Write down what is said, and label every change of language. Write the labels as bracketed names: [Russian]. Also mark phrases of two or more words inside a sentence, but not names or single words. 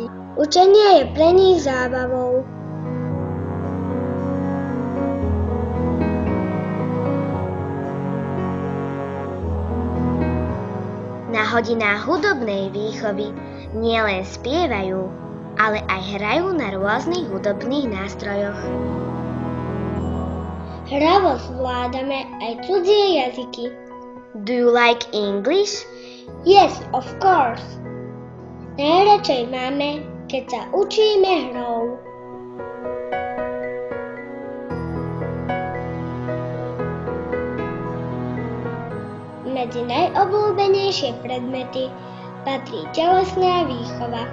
[Slovak] Učenie je pre nich zábavou. Na hodinách hudobnej výchovy nielen spievajú, ale aj hrajú na rôznych hudobných nástrojoch. Hravo zvládame aj cudzie jazyky. [English] Do you like English? Yes, of course. [Slovak] Najradšej máme, keď sa učíme hrou. Medzi najobľúbenejšie predmety patrí telesná výchova.